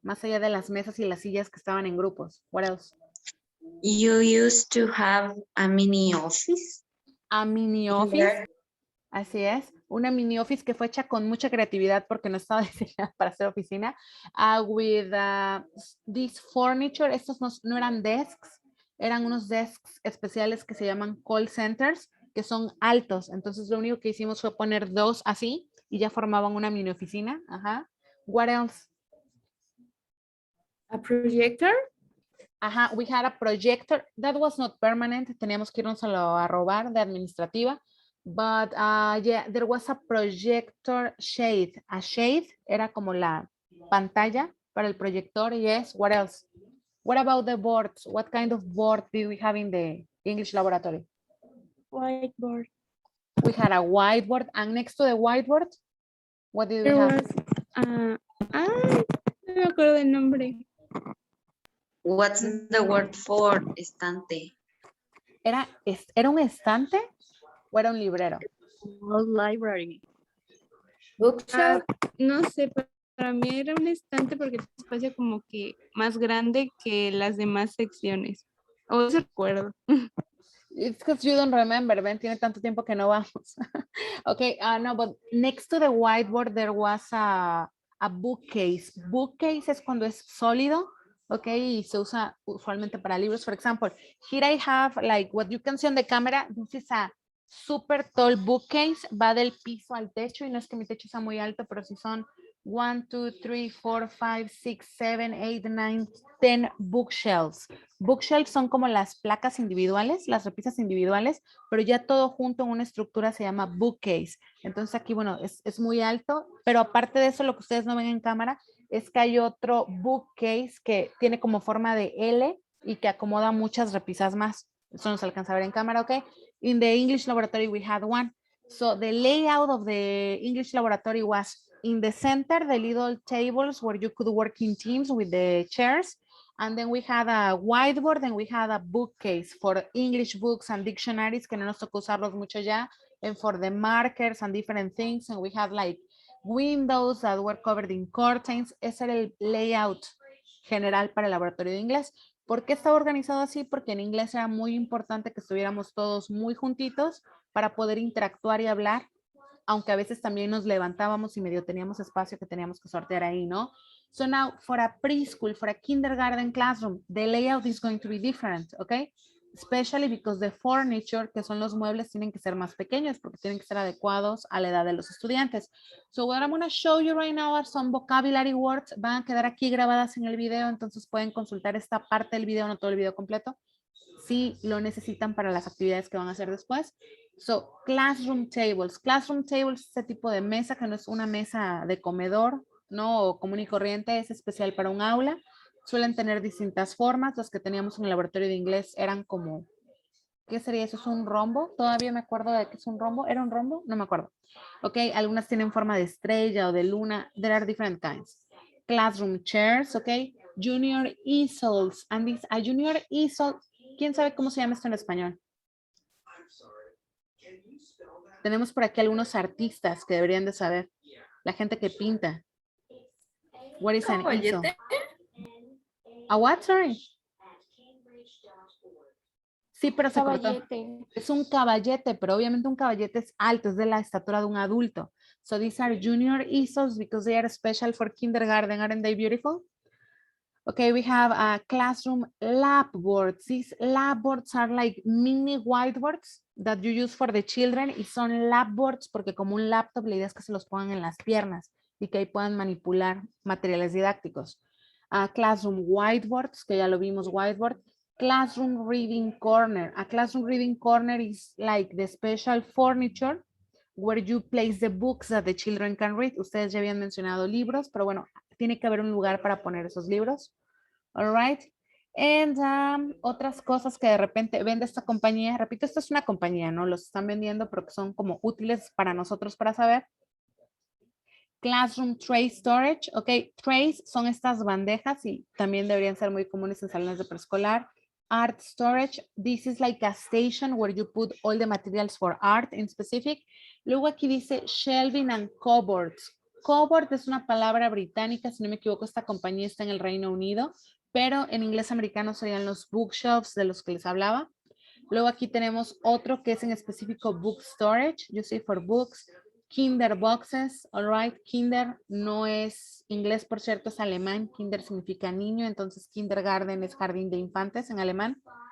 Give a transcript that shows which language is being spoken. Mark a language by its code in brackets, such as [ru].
[es] Más allá de las mesas y las sillas que estaban en grupos. [en] What else? You used to have a mini office. A mini office. There. [es] Así es. Una mini office que fue hecha con mucha creatividad porque no estaba diseñada para hacer oficina. [en] With this furniture. [es] Estos no eran [en] desks. [es] Eran unos desks especiales que se llaman call centers, que son altos. Entonces lo único que hicimos fue poner 2 así y ya formaban una mini oficina. [en] Ajá. What else? A projector. Ajá, we had a projector. That was not permanent. [es] Teníamos que irnos a robar de administrativa. [en] But yeah, there was a projector shade. [es] A shade era como la pantalla para el proyector. [en] Yes, what else? What about the boards? What kind of board did we have in the English laboratory? Whiteboard. We had a whiteboard, and next to the whiteboard, what did we There have? [es] was, no me acuerdo del nombre. [en] What's the word for estante? [es] ¿Era un estante o era un librero? [en] Library. Bookshelf. [es] No sé, para mí era un estante porque es un espacio como que más grande que las demás secciones. O eso recuerdo. [en] It's because you don't remember, [es] Ben, tiene tanto tiempo que no vamos. [en] Okay, no, but next to the whiteboard there was a bookcase. [es] Bookcase es cuando es sólido, okay, y se usa usualmente para libros. [en] For example, here I have like what you can see on the camera. This is a super tall bookcase, [es] va del piso al techo, y no es que mi techo sea muy alto, pero si son 1, 2, 3, 4, 5, 6, 7, 8, 9, 10 bookshelves. Bookshelves son como las placas individuales, las repisas individuales, pero ya todo junto en una estructura se llama bookcase. Entonces aquí, bueno, es muy alto, pero aparte de eso, lo que ustedes no ven en cámara es que hay otro bookcase que tiene como forma de L y que acomoda muchas repisas más. Eso no se alcanza a ver en cámara, ¿ok? [en] In the English laboratory, we had one. So the layout of the English laboratory was in the center, the little tables where you could work in teams with the chairs. And then we had a whiteboard and we had a bookcase for English books and dictionaries, [es] que no nos tocó usarlos mucho ya, [en] and for the markers and different things. And we had like windows that were covered in curtains. [es] Ese era el layout general para el laboratorio de inglés. ¿Por qué estaba organizado así? Porque en inglés era muy importante que estuviéramos todos muy juntitos para poder interactuar y hablar, aunque a veces también nos levantábamos y medio teníamos espacio que teníamos que sortear ahí, ¿no? [en] So now for a preschool, for a kindergarten classroom, the layout is going to be different, okay? Especially because the furniture, [es] que son los muebles, tienen que ser más pequeños porque tienen que ser adecuados a la edad de los estudiantes. [en] So what I'm going to show you right now are some vocabulary words. [es] Van a quedar aquí grabadas en el video, entonces pueden consultar esta parte del video, no todo el video completo, si lo necesitan para las actividades que van a hacer después. So, classroom tables. Classroom tables es ese tipo de mesa que no es una mesa de comedor, ¿no? O común y corriente, es especial para un aula. Suelen tener distintas formas. Los que teníamos en el laboratorio de inglés eran como, ¿qué sería eso? ¿Es un rombo? Todavía me acuerdo de que es un rombo. ¿Era un rombo? No me acuerdo. Ok, algunas tienen forma de estrella o de luna. [en] There are different kinds. Classroom chairs, ok. Junior easels. And this, a junior easel, [es] ¿quién sabe cómo se llama esto en español? Tenemos por aquí algunos artistas que deberían de saber. La gente que pinta. [en] What is an easel? [es] Caballete. [en] ¿A what? Sorry. [es] Sí, pero se cortó. Caballete. Es un caballete, pero obviamente un caballete es alto, es de la estatura de un adulto. [en] So these are junior easels because they are special for kindergarten. Aren't they beautiful? Okay, we have a classroom lab boards. These lab boards are like mini whiteboards that you use for the children. [es] Y son lab boards porque como un laptop, la idea es que se los pongan en las piernas y que ahí puedan manipular materiales didácticos. Classroom whiteboards, que ya lo vimos, whiteboard. [en] Classroom reading corner. A classroom reading corner is like the special furniture where you place the books that the children can read. [es] Ustedes ya habían mencionado libros, pero bueno, tiene que haber un lugar para poner esos libros. [en] All right. [es] And otras cosas que de repente vende esta compañía. Repito, esta es una compañía, ¿no? Los están vendiendo, pero que son como útiles para nosotros para saber. [en] Classroom tray storage. [es] Ok, trays son estas bandejas y también deberían ser muy comunes en salones de preescolar. [en] Art storage. This is like a station where you put all the materials for art in specific. [es] Luego aquí dice shelving and cupboards. Cupboard es una palabra británica, si no me equivoco, esta compañía está en el Reino Unido, pero en inglés americano serían los bookshelves de los que les hablaba. Luego aquí tenemos otro que es en específico book storage, [en] you see for books, kinder boxes, all right, [es] kinder no es inglés, por cierto, es alemán, kinder significa niño, entonces kindergarten es jardín de infantes en alemán.